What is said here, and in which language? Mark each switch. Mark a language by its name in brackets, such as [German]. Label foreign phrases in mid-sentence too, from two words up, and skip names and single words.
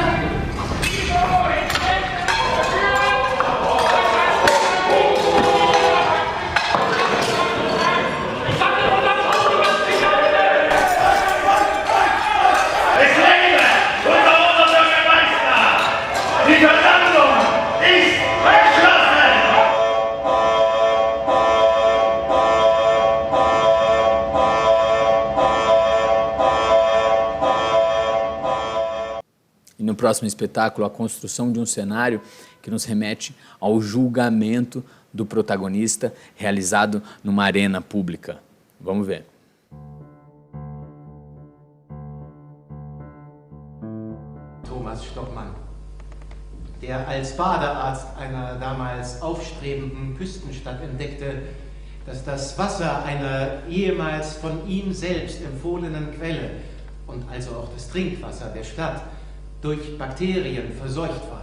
[German] Es lebe unser Oberbürgermeister! Die Versammlung ist geschlossen! [Portuguese] E no próximo espetáculo, a construção de um cenário que nos remete ao julgamento do protagonista realizado numa arena pública. Vamos ver. [German] Thomas Stockmann, der als Badearzt einer damals aufstrebenden Küstenstadt entdeckte, dass das Wasser einer ehemals von ihm selbst empfohlenen Quelle und also auch das Trinkwasser der Stadt durch Bakterien verseucht war.